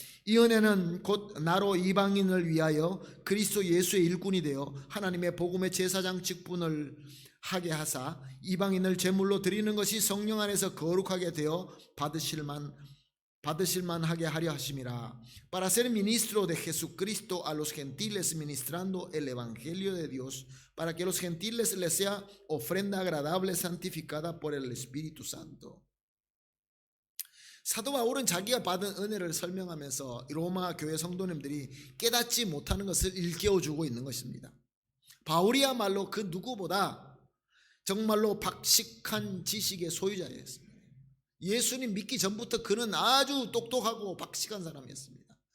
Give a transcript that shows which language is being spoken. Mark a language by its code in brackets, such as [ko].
[ko] 이 은혜는 곧 나로 이방인을 위하여 그리스도 예수의 일꾼이 되어 하나님의 복음의 제사장 직분을 하게 하사 이방인을 제물로 드리는 것이 성령 안에서 거룩하게 되어 받으실만 하게 하려 하심이라. [es] Para ser ministro de Jesucristo a los gentiles ministrando el evangelio de Dios, para que los gentiles les sea ofrenda agradable santificada por el Espíritu Santo. [ko] 사도 바울은 자기가 받은 은혜를 설명하면서 로마 교회 성도님들이 깨닫지 못하는 것을 일깨워주고 있는 것입니다. 바울이야말로 그 누구보다 정말로 박식한 지식의 소유자였습니다. 예수님 믿기 전부터 그는 아주 똑똑하고 박식한 사람이었습니다.